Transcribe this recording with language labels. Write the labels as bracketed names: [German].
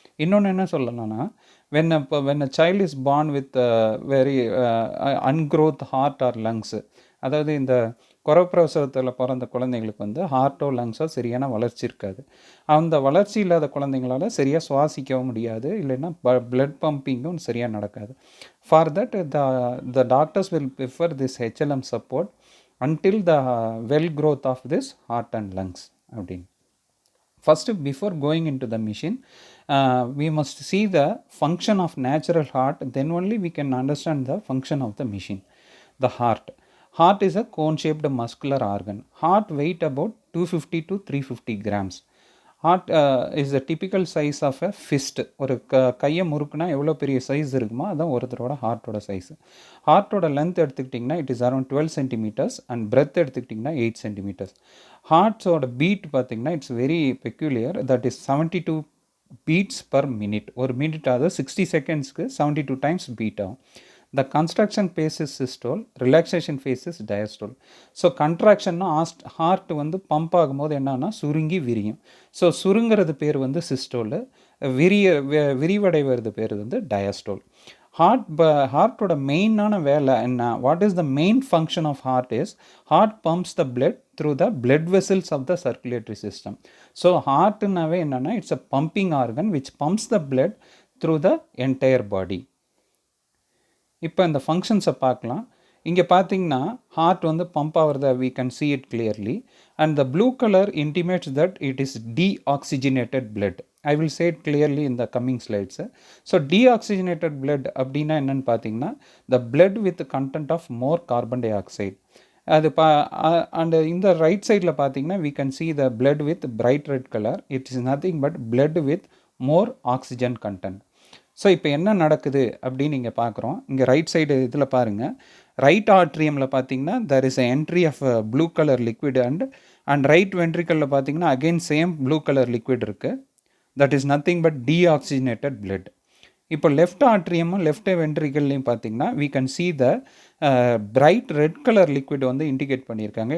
[Tamil] இன்னொன்று என்ன சொல்லலாம்னா, [English] when a child is born with very ungrowth heart or lungs, [Tamil] அதாவது இந்த குறப்பிரசவத்தில் பிறந்த குழந்தைங்களுக்கு வந்து ஹார்ட்டோ லங்ஸோ சரியான வளர்ச்சி இருக்காது. அந்த வளர்ச்சி இல்லாத குழந்தைங்களால் சரியாக சுவாசிக்கவும் முடியாது, இல்லைன்னா பிளட் பம்பிங்கும் சரியாக நடக்காது. [English] For that the doctors will prefer this HLM support until the well growth of this heart and lungs அப்படின்னு. First, before going into the machine, we must see the function of natural heart, then only we can understand the function of the machine. The heart is a cone shaped muscular organ. Heart weight about 250 to 350 grams. Heart is a typical size of a fist. [Tamil] ஒரு கையை முறுக்குனா எவ்வளோ பெரிய size இருக்குமோ அதான் ஒருத்தரோட ஹார்ட்டோட size. ஹார்ட்டோட length எடுத்துக்கிட்டிங்கன்னா [English] it is around [Tamil] 12 centimetres and breadth எடுத்துக்கிட்டிங்கன்னா 8 centimetres. ஹார்ட்ஸோட beat பார்த்திங்கன்னா [English] It's very peculiar, that is 72 beats per minute. [Tamil] ஒரு மினிட் ஆகுது 60 செகண்ட்ஸ்க்கு 72 டைம்ஸ் பீட் ஆகும். [English] The construction phase is systole, relaxation phase is diastole. [Tamil] So கண்ட்ராக்ஷன்னா heart வந்து pump ஆகும்போது என்னன்னா சுருங்கி விரியும். ஸோ சுருங்கிறது பேர் வந்து சிஸ்டோலு, விரிவடைவது பேர் வந்து டயஸ்டோல். ஹார்ட்டோட மெயினான வேலை என்ன, [English] What is the main function of heart is, heart pumps the blood through the blood vessels of the circulatory system. [Tamil] So ஹார்ட்னாவே என்னென்னா [English] It's a pumping organ which pumps the blood through the entire body. [Tamil] இப்போ இந்த ஃபங்க்ஷன்ஸை பார்க்கலாம். இங்கே பார்த்தீங்கன்னா heart வந்து pump ஆகிறத [English] we can see it clearly, and the blue color intimates that it is deoxygenated blood. I will say it clearly in the coming slides. So deoxygenated blood [Tamil] அப்படின்னா என்னன்னு பார்த்தீங்கன்னா [English] the blood with content of more carbon dioxide. அது and [Tamil] இந்த right சைடில் பார்த்தீங்கன்னா [English] we can see the blood with bright red color. It is nothing but blood with more oxygen content. [Tamil] So இப்போ என்ன நடக்குது அப்படின்னு இங்கே பார்க்குறோம். இங்கே ரைட் சைடு இதில் பாருங்கள், ரைட் ஆர்ட்ரியமில் பார்த்தீங்கன்னா [English] there is a entry of [Tamil] blue colour liquid and right வென்ட்ரிக்கலில் பார்த்தீங்கன்னா again same blue colour liquid இருக்குது. [English] That is nothing but deoxygenated blood. [Tamil] இப்போ லெஃப்ட் ஆர்ட்ரியமும் லெஃப்ட் வென்ட்ரிக்கல்லையும் பார்த்தீங்கன்னா [English] we can see the [Tamil] bright red colour liquid வந்து indicate பண்ணியிருக்காங்க.